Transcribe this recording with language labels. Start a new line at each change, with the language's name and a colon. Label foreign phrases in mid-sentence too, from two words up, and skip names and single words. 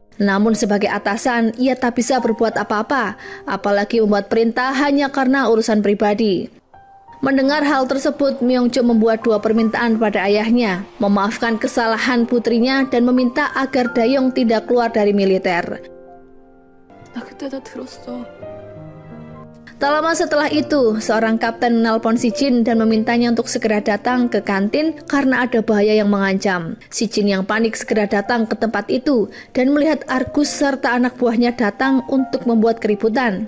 Indonesian: Namun sebagai atasan, ia tak bisa berbuat apa-apa, apalagi membuat perintah hanya karena urusan pribadi. Mendengar hal tersebut, Myung-jo membuat dua permintaan pada ayahnya, memaafkan kesalahan putrinya dan meminta agar Dae-yong tidak keluar dari militer.
Korean: 나 그때 다 들었어.
Indonesian: Tak lama setelah itu, seorang kapten menelpon Si Jin dan memintanya untuk segera datang ke kantin karena ada bahaya yang mengancam. Si Jin yang panik segera datang ke tempat itu dan melihat Argus serta anak buahnya datang untuk membuat keributan.